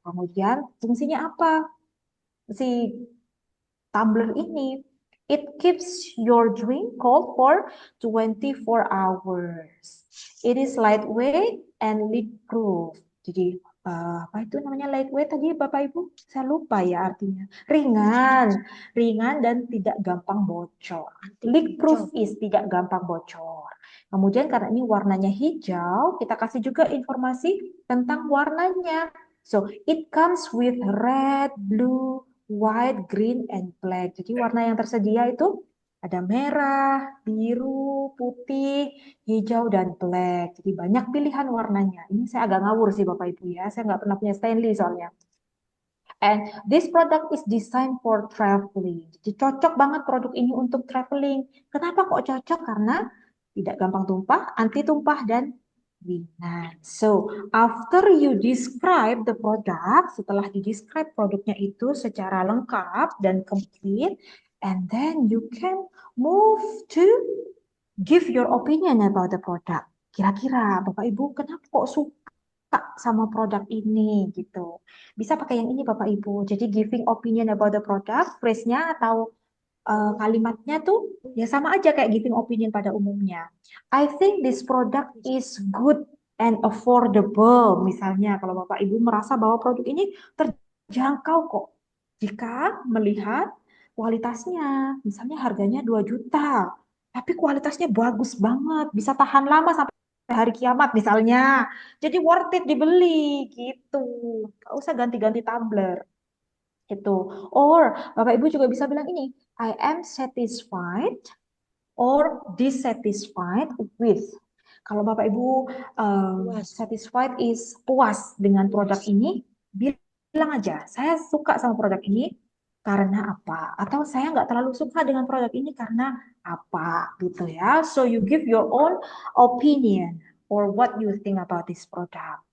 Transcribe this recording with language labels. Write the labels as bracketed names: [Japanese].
[Indonesian] Kemudian fungsinya apa? Si tumbler ini, [English] it keeps your drink cold for 24 hours. It is lightweight and leak-proof. [Indonesian] Jadi apa itu namanya lightweight tadi Bapak Ibu? Saya lupa ya artinya. Ringan dan tidak gampang bocor. Leak-proof is tidak gampang bocor. Kemudian karena ini warnanya hijau, kita kasih juga informasi tentang warnanya. [English] So, it comes with red, blue, white, green, and black. [Indonesian] Jadi warna yang tersedia itu ada merah, biru, putih, hijau, dan black. Jadi banyak pilihan warnanya. Ini saya agak ngawur sih Bapak Ibu ya. Saya nggak pernah punya Stanley soalnya. [English] And this product is designed for traveling. [Indonesian] Jadi cocok banget produk ini untuk traveling. Kenapa kok cocok? Karena tidak gampang tumpah, anti tumpah, dan ringan. [English] So, after you describe the product, [Indonesian] setelah di-describe produknya itu secara lengkap dan complete, [English] and then you can move to give your opinion about the product. [Indonesian] Kira-kira Bapak Ibu kenapa kok suka sama produk ini gitu. Bisa pakai yang ini Bapak Ibu. Jadi giving opinion about the product, phrase-nya atau kalimatnya tuh ya sama aja kayak giving opinion pada umumnya. [English] I think this product is good and affordable. [Indonesian] Misalnya kalau Bapak Ibu merasa bahwa produk ini terjangkau kok. Jika melihat kualitasnya, misalnya harganya 2 juta, tapi kualitasnya bagus banget, bisa tahan lama sampai hari kiamat misalnya. Jadi worth it dibeli gitu. Gak usah ganti-ganti tumbler. Itu. [English] Or [Indonesian] Bapak Ibu juga bisa bilang ini, [English] I am satisfied or dissatisfied with. [Indonesian] Kalau Bapak Ibu satisfied is puas dengan produk ini, bilang aja, saya suka sama produk ini karena apa? Atau saya nggak terlalu suka dengan produk ini karena apa? Gitu ya. [English] So you give your own opinion or what you think about this product.